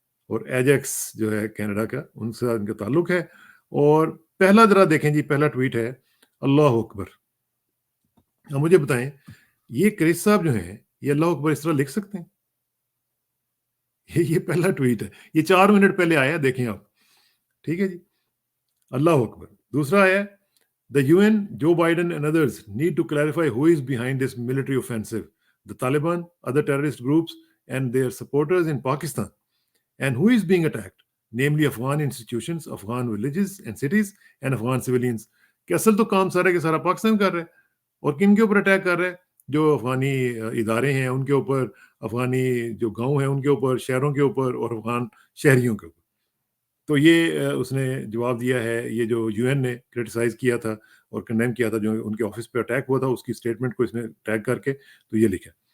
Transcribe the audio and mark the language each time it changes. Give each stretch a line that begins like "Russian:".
Urdu: اور ایجیکس جو ہے کینیڈا کا، ان سے ان کا تعلق ہے. اور پہلا ذرا دیکھیں جی، پہلا ٹویٹ ہے اللہ اکبر. اب مجھے بتائیں، یہ کرس صاحب جو ہیں یہ اللہ اکبر اس طرح لکھ سکتے ہیں؟ یہ پہلا ٹویٹ ہے، یہ 4 منٹ پہلے آیا، دیکھیں آپ. ٹھیک ہے جی، اللہ اکبر. دوسرا ہے
English: The UN, Joe Biden and others need to clarify who is behind this military offensive, the Taliban, other terrorist groups and their supporters in Pakistan, and who is being attacked, namely Afghan institutions, Afghan villages and cities and Afghan civilians.
Urdu: کہ اصل تو کام سارا کے سارا پاکستان کر رہا ہے، اور کن کے اوپر اٹیک کر رہا ہے؟ جو افغانی ادارے ہیں ان کے اوپر، افغانی جو گاؤں ہیں ان کے اوپر، شہروں کے اوپر، اور افغان شہریوں کے اوپر. تو یہ اس نے جواب دیا ہے. یہ جو یو این نے کرٹیسائز کیا تھا اور کنڈیم کیا تھا جو ان کے آفس پہ اٹیک ہوا تھا، اس کی اسٹیٹمنٹ کو اس نے ٹیگ کر کے تو یہ لکھا.